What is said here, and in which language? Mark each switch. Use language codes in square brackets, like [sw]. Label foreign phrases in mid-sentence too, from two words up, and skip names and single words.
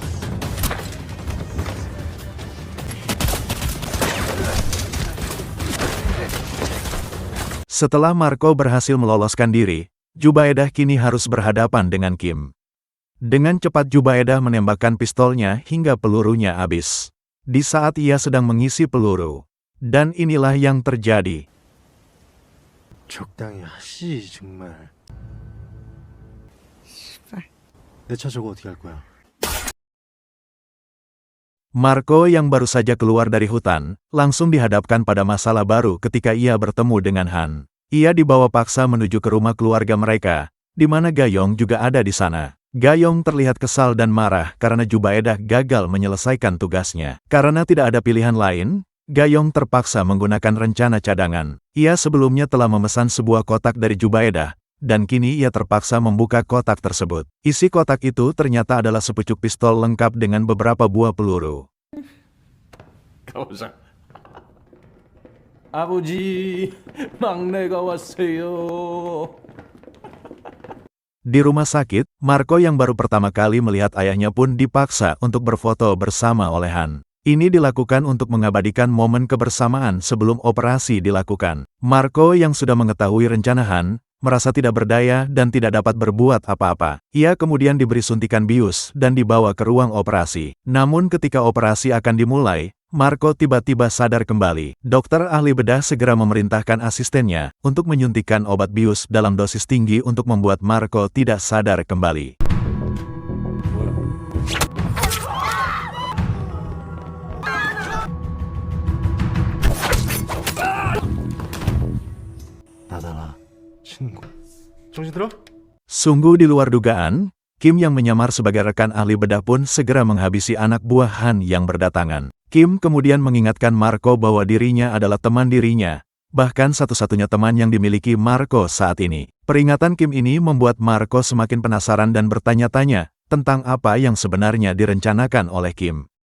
[id] Setelah Marco berhasil meloloskan diri, Jubaedah kini harus berhadapan dengan Kim. Dengan cepat Jubaedah menembakkan pistolnya hingga pelurunya habis. Di saat ia sedang mengisi peluru. Dan inilah yang terjadi. [ko] 적당히 하시 정말. 내 차 저거 어떻게 할 거야? [id] Marco yang baru saja keluar dari hutan, langsung dihadapkan pada masalah baru ketika ia bertemu dengan Han. Ia dibawa paksa menuju ke rumah keluarga mereka, di mana Gayong juga ada di sana. Gayong terlihat kesal dan marah karena Jubaedah gagal menyelesaikan tugasnya. Karena tidak ada pilihan lain, Gayong terpaksa menggunakan rencana cadangan. Ia sebelumnya telah memesan sebuah kotak dari Jubaedah, dan kini ia terpaksa membuka kotak tersebut. Isi kotak itu ternyata adalah sepucuk pistol lengkap dengan beberapa buah peluru. [ko] 가보자. 아버지, 막내가 왔어요. [id] Di rumah sakit, Marco yang baru pertama kali melihat ayahnya pun dipaksa untuk berfoto bersama oleh Han. Ini dilakukan untuk mengabadikan momen kebersamaan sebelum operasi dilakukan. Marco yang sudah mengetahui rencana Han, merasa tidak berdaya dan tidak dapat berbuat apa-apa. Ia kemudian diberi suntikan bius dan dibawa ke ruang operasi. Namun ketika operasi akan dimulai, Marco tiba-tiba sadar kembali. Dokter ahli bedah segera memerintahkan asistennya untuk menyuntikkan obat bius dalam dosis tinggi untuk membuat Marco tidak sadar kembali. [ko] 나다라 친구. 정신 들어? [id] Sungguh di luar dugaan, Kim yang menyamar sebagai rekan ahli bedah pun segera menghabisi anak buah Han yang berdatangan. Kim kemudian mengingatkan Marco bahwa dirinya adalah teman dirinya, bahkan satu-satunya teman yang dimiliki Marco saat ini. Peringatan Kim ini membuat Marco semakin penasaran dan bertanya-tanya tentang apa yang sebenarnya direncanakan oleh Kim.